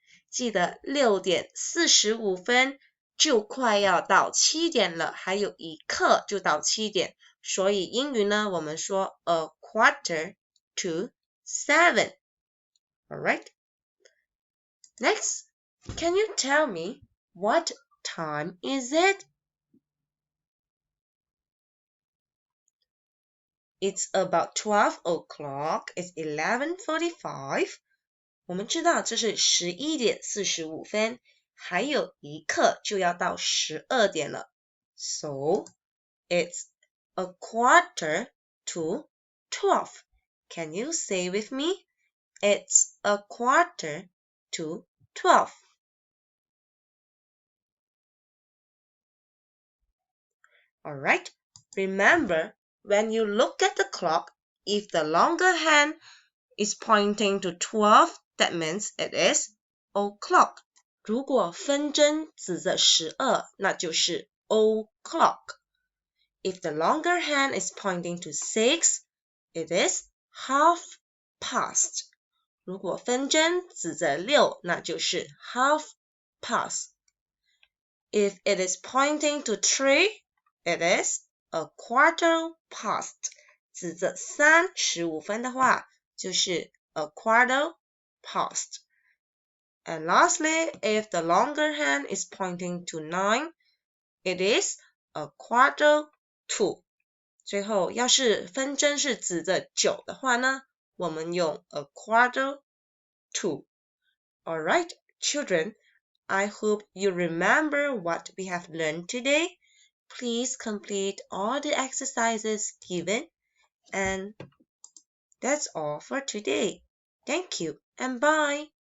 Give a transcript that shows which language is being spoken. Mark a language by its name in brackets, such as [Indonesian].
[Chinese] 记得6:45就快要到7点了，还有1刻就到7点，所以英语呢，我们说 [English] a quarter to 7. Alright? Next, can you tell me what time is it? It's about 12 o'clock. It's 11:45. [Chinese] 我们知道这是11:45，还有1刻就要到12点了。 [English] So, it's a quarter to 12. Can you say with me? It's a quarter to 12. Alright, remember, when you look at the clock, if the longer hand is pointing to 12, that means it is o'clock. [Chinese] 如果分针指着12，那就是 o'clock. [English] If the longer hand is pointing to 6, it is half past. [Chinese] 如果分针指着6，那就是 [English] half past. If it is pointing to 3, it is a quarter past. [Chinese] 指着3:15的话，就是 [English] a quarter past. And lastly, if the longer hand is pointing to 9, it is a quarter to. [Chinese] 最后，要是分针是指着9的话呢，我们用 [English] a quarter to. Alright, children, I hope you remember what we have learned today. Please complete all the exercises given. And that's all for today. Thank you and bye.